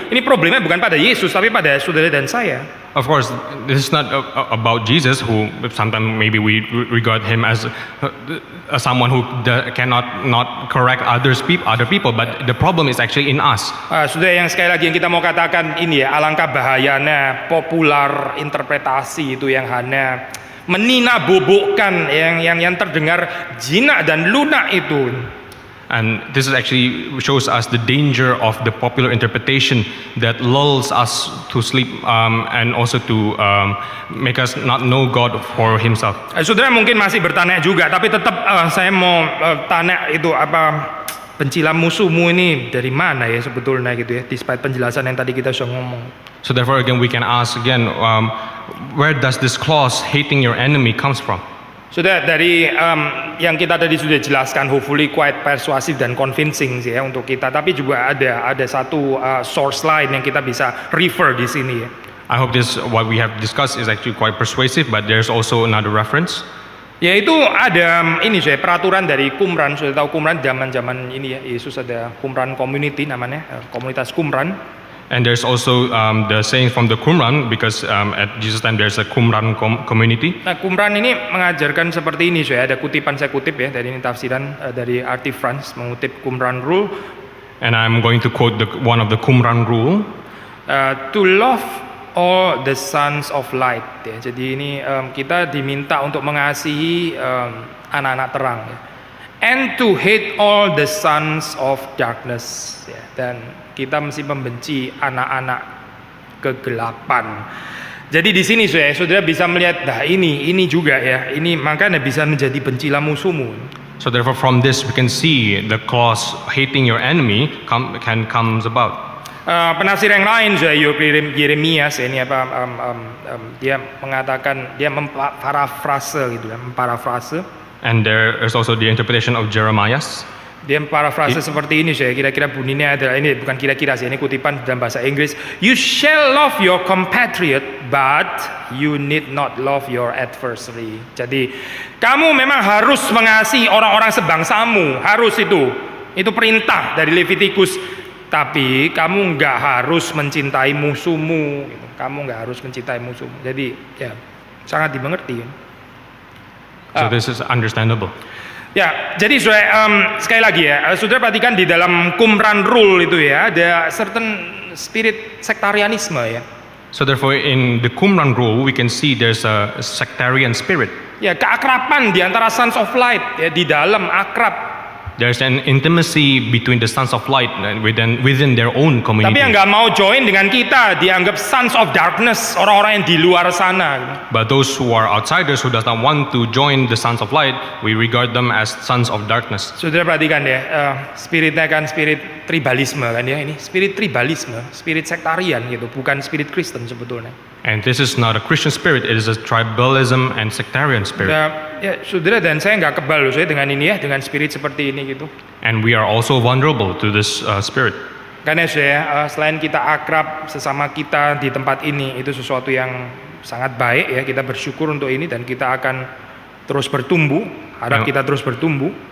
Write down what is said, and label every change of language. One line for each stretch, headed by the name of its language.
Indonesian: Ini problemnya bukan pada Yesus tapi pada saudara dan saya.
English: Of course, this is not about Jesus, who sometimes maybe we regard him as someone who cannot not correct other people, but the problem is actually in us.
Indonesian: Saudara, yang sekali lagi yang kita mau katakan ini ya, alangkah bahayanya popular interpretasi itu yang hanya menina-bobokkan yang terdengar jinak dan lunak itu.
English: And this is actually shows us the danger of the popular interpretation that lulls us to sleep and also to make us not know God for Himself.
Indonesian: Saudara mungkin masih bertanya juga, tapi tetap saya mau tanya itu bencilah musuhmu ini dari mana ya sebetulnya gitu ya, despite penjelasan yang tadi kita sudah ngomong.
English: So therefore, again, we can ask again, where does this clause "hating your enemy" comes from?
Indonesian: Sudah dari yang kita tadi sudah jelaskan,
English: hopefully quite persuasive
Indonesian: dan convincing sih ya untuk kita. Tapi juga ada satu source lain yang kita bisa refer di sini ya.
English: I hope this what we have discussed is actually quite persuasive, but there's also another reference.
Indonesian: Yaitu ada ini saya peraturan dari Qumran. Sudah tahu Qumran zaman ini ya, Yesus ada
English: Qumran community
Indonesian: namanya, komunitas Qumran.
English: And there's also the saying from the Qumran, because at Jesus' time there's a Qumran community.
Indonesian: Nah, Qumran ini mengajarkan seperti ini, saya ada kutipan, saya kutip ya dari ini tafsiran dari R.T. France mengutip
English: Qumran rule. And I'm going to quote one of the Qumran rule. To love all the sons of light ya.
Indonesian: Jadi ini kita diminta untuk mengasihi anak-anak terang ya.
English: And to hate all the sons of darkness ya.
Indonesian: Dan kita mesti membenci anak-anak kegelapan. Jadi di sini saudara bisa melihat, nah ini juga ya, ini makanya bisa menjadi bencilah musuhmu.
English: So therefore, from this we can see the clause "hating your enemy" comes about.
Indonesian: Penafsir yang lain Yeremias ini apa dia mengatakan, dia memparafrase gitu ya, memparafrase.
English: And there is also the interpretation of Jeremiah.
Indonesian: Dia memparafrase seperti ini, saya kira-kira bunyinya adalah ini, bukan kira-kira sih, ini kutipan dalam bahasa Inggris.
English: You shall love your compatriot, but you need not love your adversary.
Indonesian: Jadi kamu memang harus mengasihi orang-orang sebangsamu, harus itu perintah dari Levitikus. Tapi kamu nggak harus mencintai musuhmu, gitu. Kamu nggak harus mencintai musuhmu. Jadi ya sangat dimengerti.
English: So this is understandable.
Indonesian: Ya, jadi sekali lagi ya, saudara perhatikan di dalam
English: Qumran rule
Indonesian: itu ya, ada
English: certain spirit
Indonesian: sektarianisme ya.
English: So therefore, in the Qumran rule, we can see there's a sectarian spirit.
Indonesian: Ya, keakraban di antara
English: sons of light
Indonesian: ya, di dalam akrab.
English: There's an intimacy between the sons of light within their own community.
Indonesian: Tapi yang nggak mau join dengan kita dianggap
English: sons of darkness,
Indonesian: orang-orang yang di luar sana.
English: But those who are outsiders, who does not want to join the sons of light, we regard them as sons of darkness.
Indonesian: Saudara perhatikan ya, spiritnya kan spirit tribalisme kan ya, ini spirit tribalisme, spirit sektarian gitu, bukan spirit Kristen sebetulnya.
English: And this is not a Christian spirit; it is a tribalism and sectarian spirit.
Indonesian: Ya, saudara, dan saya nggak kebal loh saya dengan ini ya, dengan spirit seperti ini gitu.
English: And we are also vulnerable to this spirit.
Indonesian: Karena saya selain kita akrab sesama kita di tempat ini, itu sesuatu yang sangat baik ya, kita bersyukur untuk ini dan kita akan terus bertumbuh, harap kita terus bertumbuh.